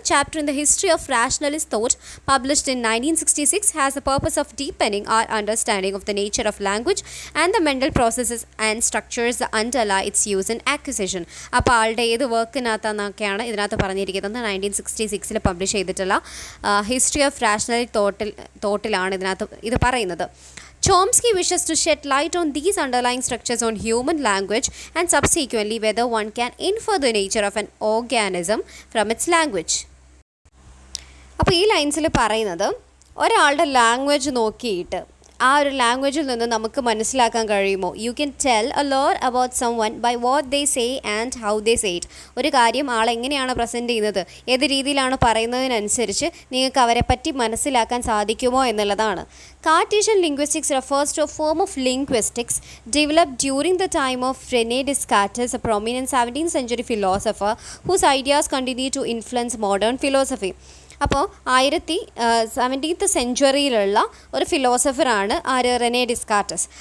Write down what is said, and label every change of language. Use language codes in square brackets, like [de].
[en] Chapter in the history of rationalist thought published in 1966 has the purpose of deepening our understanding of the nature of language and the mental processes and structures the underlie its use in acquisition. [ml] അപ്പോൾ ആളുടെ ഏത് വർക്കിനകത്തെന്നൊക്കെയാണ് ഇതിനകത്ത് പറഞ്ഞിരിക്കുന്നത്. 1966 publish ചെയ്തിട്ടുള്ള history of rationalist തോട്ടിലാണ് ഇതിനകത്ത് ഇത് പറയുന്നത്. [en] Chomsky wishes to shed light on these underlying structures on human language and subsequently whether one can infer the nature of an organism from its language. [ml] അപ്പോൾ ഈ ലൈൻസിൽ പറയുന്നത് ഒരാളുടെ ലാംഗ്വേജ് നോക്കിയിട്ട് ആ ഒരു ലാംഗ്വേജിൽ നിന്ന് നമുക്ക് മനസ്സിലാക്കാൻ കഴിയുമോ? [en] You can tell a lot about someone by what they say and how they say it. [ml] ഒരു കാര്യം ആളെങ്ങനെയാണ് പ്രസൻറ്റ് ചെയ്യുന്നത്, ഏത് രീതിയിലാണ് പറയുന്നതിനനുസരിച്ച് നിങ്ങൾക്ക് അവരെ പറ്റി മനസ്സിലാക്കാൻ സാധിക്കുമോ എന്നുള്ളതാണ്. [en] Cartesian linguistics refers to a form of linguistics developed during the time of René Descartes, a prominent 17th century philosopher whose ideas continue to influence modern philosophy. [ml] അപ്പോൾ 17th സെഞ്ച്വറിയിലുള്ള ഒരു ഫിലോസഫറാണ് ആര്? റെനെ ഡിസ്കാർട്ടസ്.